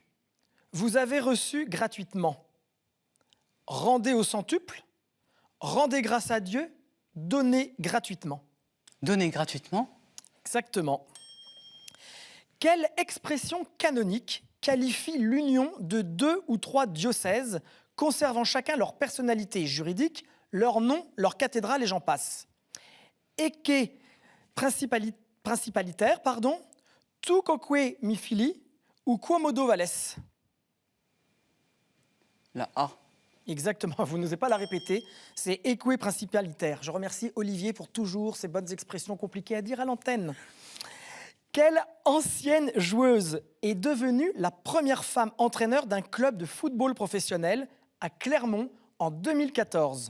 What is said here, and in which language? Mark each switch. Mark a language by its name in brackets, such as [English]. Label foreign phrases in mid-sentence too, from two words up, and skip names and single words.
[French] Vous avez reçu gratuitement. Rendez au centuple, rendez grâce à Dieu, donnez gratuitement. Donné gratuitement. Exactement. Quelle expression canonique qualifie l'union de 2 ou 3 diocèses conservant chacun leur personnalité juridique, leur nom, leur cathédrale et j'en passe? [Latin] Ecce principalitaire, tu quoque mi fili ou quomodo vales? [French] La A. Exactement, vous n'osez pas la répéter, c'est eque principalitaire. Je remercie Olivier pour toujours ces bonnes expressions compliquées à dire à l'antenne. Quelle ancienne joueuse est devenue la première femme entraîneur d'un club de football professionnel à Clermont en 2014?